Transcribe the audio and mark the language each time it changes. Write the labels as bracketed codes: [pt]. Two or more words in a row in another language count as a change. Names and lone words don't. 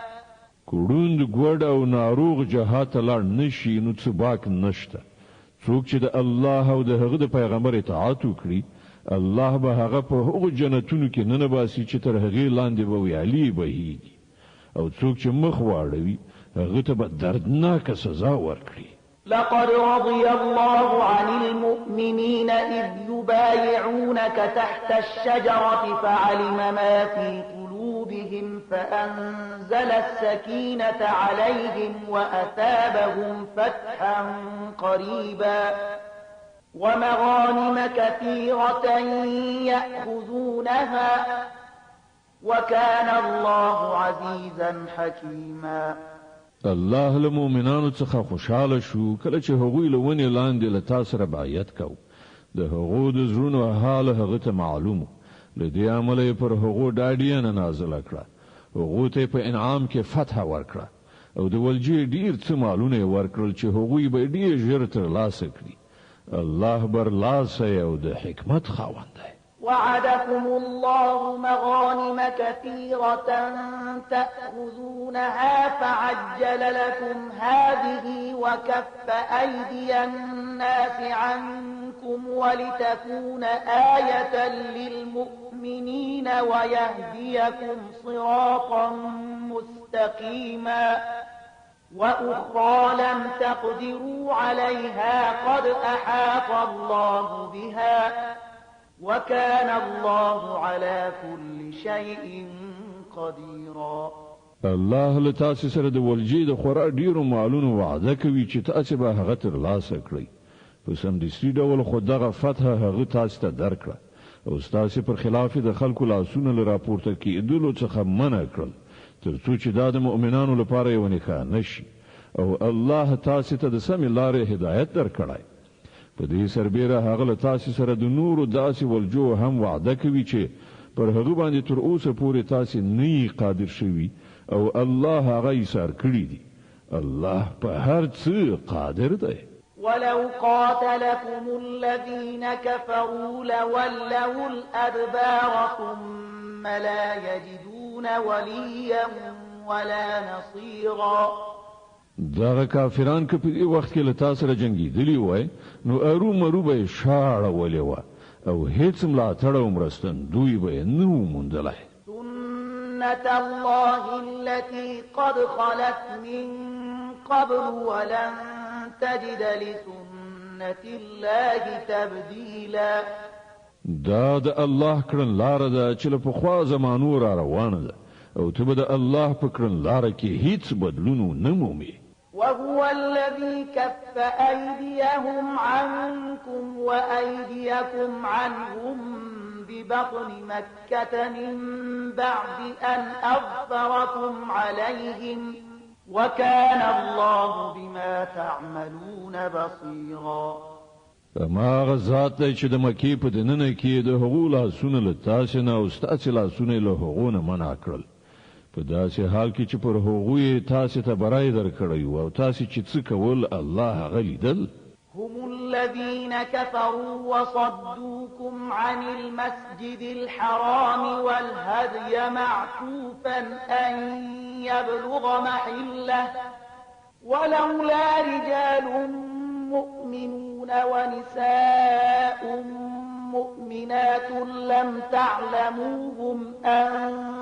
[ps] کړوند ګوډ او ناروغ جهات لاړ نشي نو څه باک نشته. څوک چې د الله او د هغه د پیغمبر اطاعت وکړي الله به هغه په هغو جنتونو کې ننباسي چې تر هغې لاندې به ویالې بهیږي او څوک چې مخ واړوي هغه ته به دردناکه سزا ورکړي. [ar] لقد رضي الله عن المؤمنين إذ يبايعونك تحت الشجرة فعلم ما في قلوبهم فأنزل السكينة عليهم وأثابهم فتحا قريبا ومغانم كثيرة يأخذونها وكان الله عزيزا حكيما. [ps] الله له مؤمنانو څخه خوشاله شو کله چې هغوی له ونې لاندې له تا سره بیعت کو. د هغو د زړونو حال هغه ته معلوم له دې امله پر هغو ډاډیانه نازله کړه. هغو ته په انعام کې فتح ورکړه او د ولجې ډیر څه مالونه ورکړل چې هغوی به ډیر ژر ترلاسه کړي. الله برلاسه او د حکمت خاوند دی. [ar] وعدكم الله مغانم كثيرة تأخذونها فعجل لكم هذه وكف أيدي الناس عنكم ولتكون آية للمؤمنين ويهديكم صراطا مستقيما وأخرى لم تقدروا عليها قد أحاط الله بها وكان الله على كل شيء قديرا. [ps] الله له تاسو سره د ولجې د خورا ډیرو مالونو وعده کوي چې تاسو به هغه ترلاسه کړئ. په سمدستي ډول خو دغه فتح هغه تاسو ته درکړه او تاسو پر خلاف د خلکو لاسونه له راپورته کېدلو څخه منع کړل تر څو چې دا د مؤمنانو لپاره یو نښانه شي او الله تاسو ته د سمې لارې هدایت درکړای. په دې سربیره هغه له تاسو سره د نورو داسې ولجو هم وعده کوي چې پر هغه باندې تر اوسه پورې تاسو نه قادر شوي او الله هغه ایثار کړی دی. الله په هر څه قادر دی. [ar] ولو قاتلكم الذين كفروا لولوا الأدبار ثم لا يجدون وليا ولا نصيرا. [ps] دغه کافران که په دې وخت کې له تاسو سره جنګېدلي وای نو ارومرو به شاړه ولې وه او هیڅ ملاتړ او مرستندوی به نه و موندلی. [ar] سنة الله التي قد خلت من قبل ولن تجد لسنة الله تبديلا. [ps] دا د الله کړن لاره ده چې له پخوا زمانو را روانه ده او ته به د الله په کړن لاره کې هیڅ بدلون نه مومې. [ar] وهو الذي كف أيديهم عنكم وأيديكم عنهم ببطن مكة من بعد أن أظفركم عليهم وكان الله بما تعملون بصيرا. [ps] ما غزات چې د مکې په دننه کې د هغو لاسونه له تاسو نه او ستاسو لاسونه له هغو نه منع کړل په داسې حال کې چې پر هغوی تاسو ته برای درکړی او تاسو چې څه کول الله هغه لیدل. [ar] هم الذين كفروا وصدوكم عن المسجد الحرام والهدي معكوفا أن يبلغ محله ولولا رجال مؤمنون ونساء مؤمنات لم تعلموهم أن